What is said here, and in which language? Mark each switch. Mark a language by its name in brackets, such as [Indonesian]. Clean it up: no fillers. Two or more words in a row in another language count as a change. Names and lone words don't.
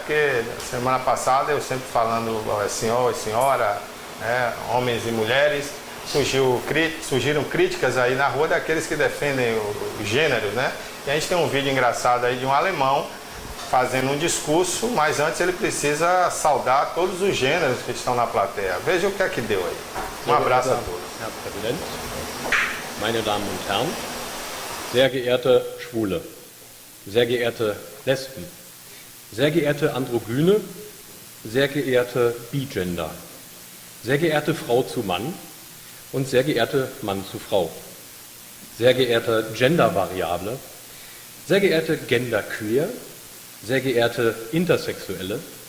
[Portuguese] Porque semana passada eu sempre falando senhor e senhora, né, homens e mulheres, surgiram críticas aí na rua daqueles que defendem os gêneros, né? E a gente tem um vídeo engraçado aí de um alemão fazendo um discurso, mas antes ele precisa saudar todos os gêneros que estão na plateia. Veja o que é que deu aí. Um abraço a todos. [German] Herr Präsident, meine Damen und Herren, sehr geehrte Schwule, sehr geehrte Lesben, sehr geehrte Androgyne, sehr geehrte Bigender, sehr geehrte Frau zu Mann und sehr geehrte Mann zu Frau, sehr geehrte Gendervariable, sehr geehrte Genderqueer, sehr geehrte Intersexuelle,